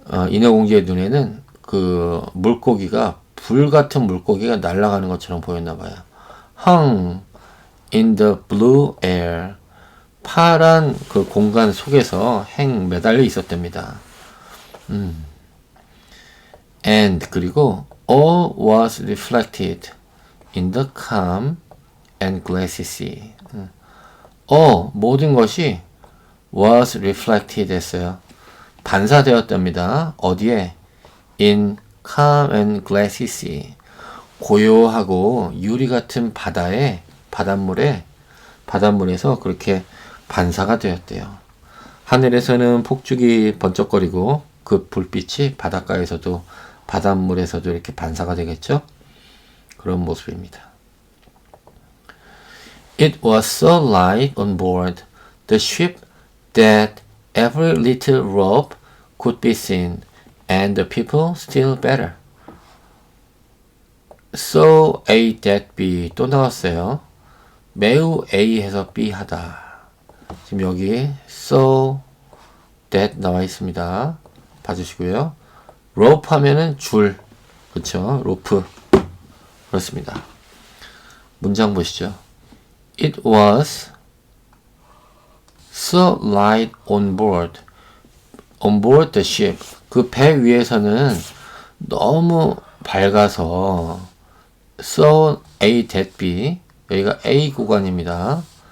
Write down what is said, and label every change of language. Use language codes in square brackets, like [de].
[ko] 인어공주의 눈에는 그 물고기가 불 같은 물고기가 날아가는 것처럼 보였나 봐요. [en] hung in the blue air, [ko] 파란 그 공간 속에서 행 매달려 있었답니다. [en] And [ko] 그리고 [en] all was reflected in the calm and glassy sea. [ko] 모든 것이 [en] was reflected [ko] 했어요. 반사되었답니다. 어디에? [en] In calm and glassy sea. [ko] 고요하고 유리 같은 바닷물에서 그렇게 반사가 되었대요. 하늘에서는 폭죽이 번쩍거리고 그 불빛이 바닷가에서도 바닷물에서도 이렇게 반사가 되겠죠? 그런 모습입니다. [en] It was so light on board the ship that every little rope could be seen, and the people still better. [ko] So A that B 또 나왔어요. 매우 A 해서 B 하다. 지금 여기 so that 나와 있습니다. 봐주시고요. rope 하면은 줄, 그쵸? 로프. 그렇습니다. 문장 보시죠. [en] It was so light on board the ship. [ko] 그 배 위에서는 너무 밝아서 so A that B 여기가 A 구간입니다.